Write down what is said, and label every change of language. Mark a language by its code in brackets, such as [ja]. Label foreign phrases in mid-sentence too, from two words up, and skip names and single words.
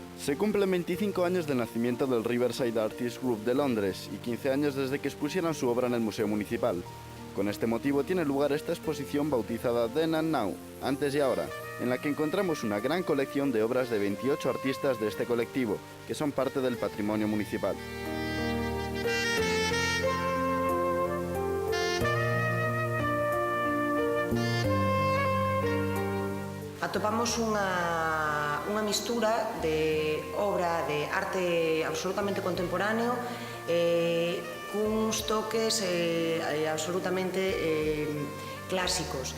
[es] Se cumplen 25 años del nacimiento del Riverside Artists Group de Londres y 15 años desde que expusieran su obra en el Museo Municipal. Con este motivo tiene lugar esta exposición bautizada Then and Now, antes y ahora, en la que encontramos una gran colección de obras de 28 artistas de este colectivo, que son parte del patrimonio municipal. [gl] Atopamos unha mistura de obra de arte absolutamente contemporáneo cuns toques absolutamente clásicos.